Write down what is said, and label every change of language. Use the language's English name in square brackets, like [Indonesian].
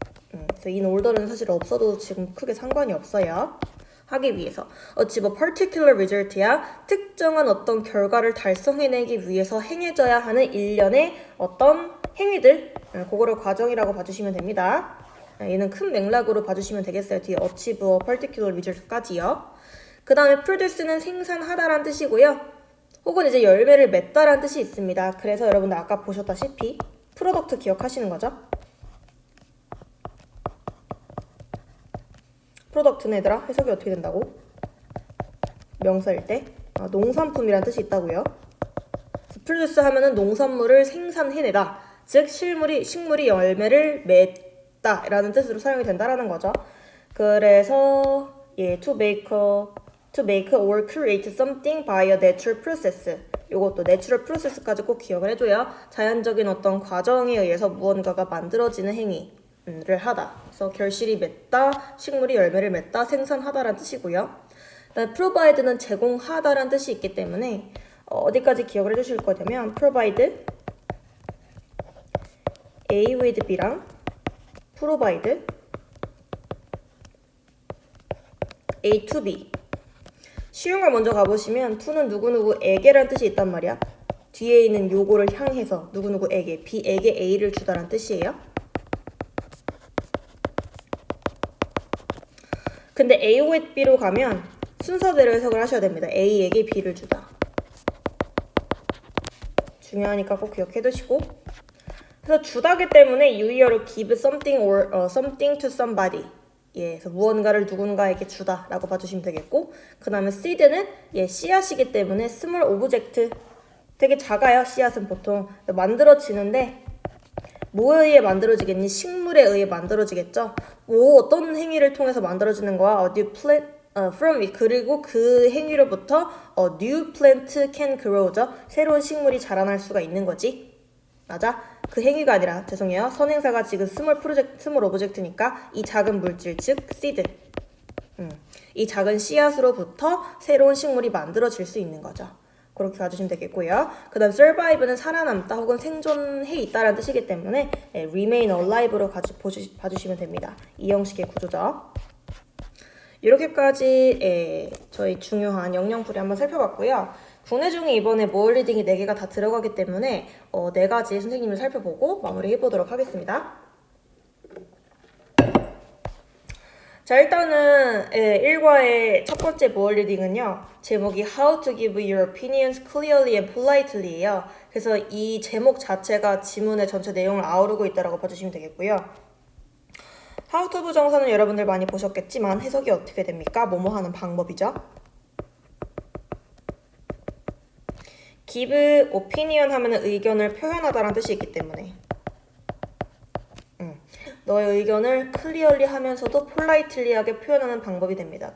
[Korean] 그래서 in order는 사실 없어도 지금 크게 상관이 없어요. 하기 위해서. [English] achieve a particular result [Korean] 야 특정한 어떤 결과를 달성해내기 위해서 행해져야 하는 일련의 어떤 행위들, 그거를 과정이라고 봐주시면 됩니다. 얘는 큰 맥락으로 봐주시면 되겠어요. 뒤에 [English] achieve a particular result [Korean] 까지요. 그 다음에 produce는 생산하다란 뜻이고요. 혹은 이제 열매를 맺다란 뜻이 있습니다. 그래서 여러분들 아까 보셨다시피 프로덕트 기억하시는 거죠? 프로덕트는 얘들아 해석이 어떻게 된다고? 명사일 때 농산품이란 뜻이 있다고요. produce 하면은 농산물을 생산해내다, 즉 식물이 열매를 맺다 라는 뜻으로 사용이 된다라는 거죠. 그래서 [English] to make or create something by a natural process. [Korean] 요것도 [English] natural process [Korean] 까지 꼭 기억을 해줘요. 자연적인 어떤 과정에 의해서 무언가가 만들어지는 행위를 하다. 그래서 결실이 맺다, 식물이 열매를 맺다, 생산하다라는 뜻이고요. 그다음에 provide는 제공하다라는 뜻이 있기 때문에 어디까지 기억을 해주실 거냐면 [English] provide A with B [Korean] 랑 [English] provide A to B. [Korean] 쉬운 걸 먼저 가보시면 to는 누구누구에게라는 뜻이 있단 말이야. 뒤에 있는 요거를 향해서 누구누구에게, B에게 A를 주다라는 뜻이에요. 근데 A with B로 가면 순서대로 해석을 하셔야 됩니다. A에게 B를 주다. 중요하니까 꼭 기억해두시고. 그래서 주다기 때문에 [English] you are to give something or something to somebody. [Korean] 그래서 무언가를 누군가에게 주다라고 봐주시면 되겠고, 그 다음에 seed는 씨앗이기 때문에 [English] small object, [Korean] 되게 작아요. 씨앗은 보통 만들어지는데 뭐에 의해 만들어지겠니? 식물에 의해 만들어지겠죠. 어떤 행위를 통해서 만들어지는 거야? [English] A new plant from it. [Korean] 그리고 그 행위로부터 [English] a new plant can grow죠. [Korean] 새로운 식물이 자라날 수가 있는 거지. 맞아? 그 행위가 아니라, 죄송해요. 선행사가 지금 스몰 오브젝트니까 이 작은 물질, 즉 seed. 이 작은 씨앗으로부터 새로운 식물이 만들어질 수 있는 거죠. 그렇게 봐주시면 되겠고요. 그 다음 survive는 살아남다 혹은 생존해 있다라는 뜻이기 때문에 [English] remain alive [Korean] 로 봐주시면 됩니다. 이 형식의 구조죠. 이렇게까지 저희 중요한 영양풀이 한번 살펴봤고요. 국내 중에 이번에 모어 리딩이 4개가 다 들어가기 때문에 4가지 선생님을 살펴보고 마무리해보도록 하겠습니다. 자, 일단은 1과의 첫 번째 모어 리딩은요. 제목이 [English] How to give your opinions clearly and politely예요. [Korean] 그래서 이 제목 자체가 지문의 전체 내용을 아우르고 있다고 봐주시면 되겠고요. How to 부정사는 여러분들 많이 보셨겠지만 해석이 어떻게 됩니까? 뭐뭐 하는 방법이죠. give opinion 하면은 의견을 표현하다라는 뜻이 있기 때문에 너의 의견을 clearly 하면서도 politely하게 표현하는 방법이 됩니다.